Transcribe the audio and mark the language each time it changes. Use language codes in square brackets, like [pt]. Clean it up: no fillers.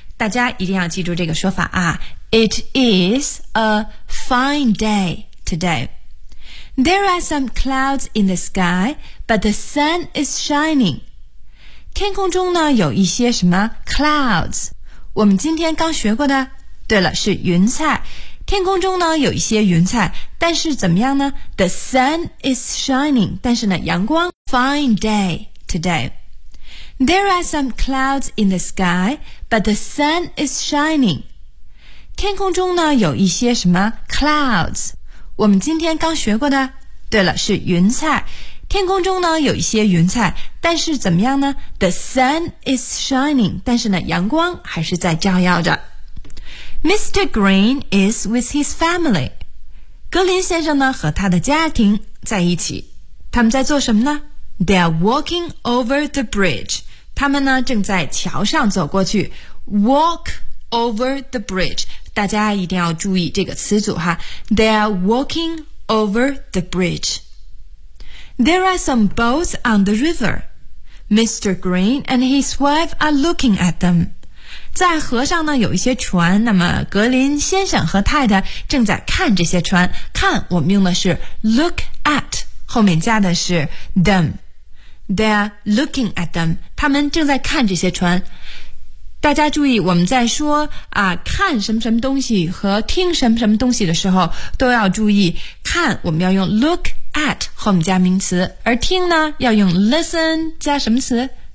[zh] 大家一定要记住这个说法啊。 [en] It is a fine day today. There are some clouds in the sky, but the sun is shining. [zh] 天空中呢有一些什么 clouds? 我们今天刚学过的，对了，是云彩。天空中呢有一些云彩，但是怎么样呢 ? [en] The sun is shining, [zh] 但是呢阳光 , [en] fine day today. There are some clouds in the sky, but the sun is shining. [zh] 天空中呢有一些什么 ?clouds. 我们今天刚学过的，对了，是云彩。天空中呢有一些云彩，但是怎么样呢 ? [en] The sun is shining, [zh] 但是呢阳光还是在照耀着。Mr. [en] Green is with his family. [zh] 格林先生呢和他的家庭在一起。他们在做什么呢 [en] ?They are walking over the bridge. [zh] 他们呢正在桥上走过去。 [en] Walk over the bridge. [zh] 大家一定要注意这个词组哈。 [en] They are walking over the bridge. There are some boats on the river. Mr. Green and his wife are looking at them. [zh] 在河上呢有一些船，那么格林先生和太太正在看这些船。看，我们用的是 look at， 后面加的是 them。 [en] They are looking at them， [zh] 他们正在看这些船。大家注意，我们在说啊看什么什么东西和听什么什么东西的时候，都要注意，看我们要用 look at 后面加名词，而听呢要用 listen 加什么词。